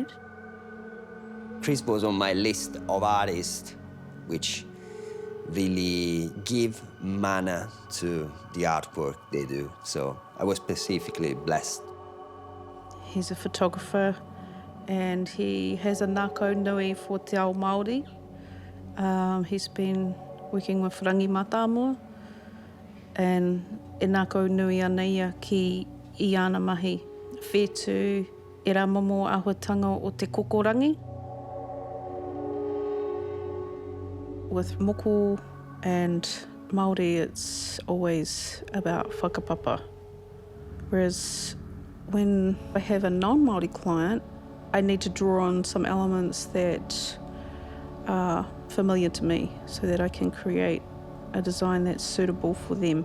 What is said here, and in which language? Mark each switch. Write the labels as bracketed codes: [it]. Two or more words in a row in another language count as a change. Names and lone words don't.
[en] Chris was on my list of artists which really give mana to the artwork they do. So I was specifically blessed. He's a photographer and he has a [mi] nākau nui [en] for [mi] te ao Māori. [en] He's been working with Rangi Matamua and [mi] e nākau nui anei ki I ana mahi. Whetū e rā momo āhuatanga o te kokorangi. [en] With moko and Māori, it's always about whakapapa. Whereas when I have a non-Māori client, I need to draw on some elements that are familiar to me so that I can create a design that's suitable for them.